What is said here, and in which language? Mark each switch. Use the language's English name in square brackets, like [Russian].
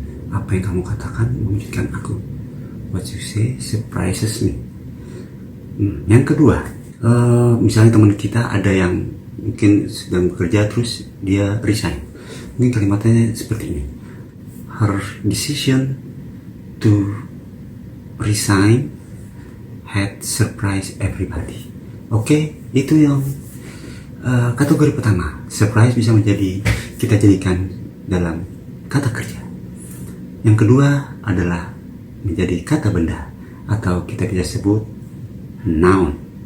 [Indonesian] Apa yang kamu katakan mengejutkan aku. [English] What you say surprises me. [Indonesian] Yang kedua, misalnya teman kita ada yang mungkin sedang bekerja terus dia resign. Mungkin kalimatnya seperti ini. [English] Her decision to resign had surprised everybody. [Indonesian] Oke, itu yang kategori pertama. Surprise bisa kita jadikan dalam kata kerja. Yang kedua adalah menjadi kata benda atau kita bisa sebut noun.